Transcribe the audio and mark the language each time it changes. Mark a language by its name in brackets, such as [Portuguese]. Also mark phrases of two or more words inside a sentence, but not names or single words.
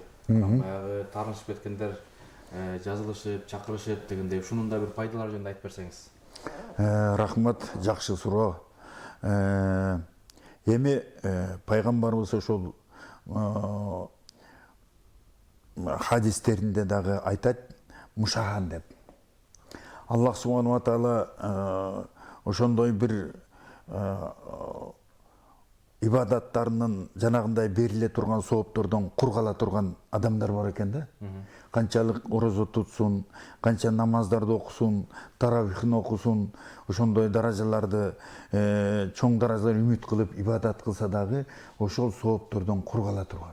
[Kyrgyz] Баягы таарынышып кеткендер жазылышып, чакырышып дегендей, ушунун да бир пайдалары жөнүндө айтып берсеңиз. Рахмат, жакшы суроо. Эми пайгамбарыбыз ошол хадистеринде дагы айтат, мушахан деп. [Arabic] الله سبحانه وتعالى [Kyrgyz] ошондой бир ибадаттарынын жанагындай бериле турган сооптордон кур кала турган адамдар бар экен да. Канчалык орозо тутсун, канча намаздарды окусун, таравихин окусун, ошондой даражаларды, чоң даражаларды үмүт кылып ибадат кылса дагы ошол сооптордон кур кала турган.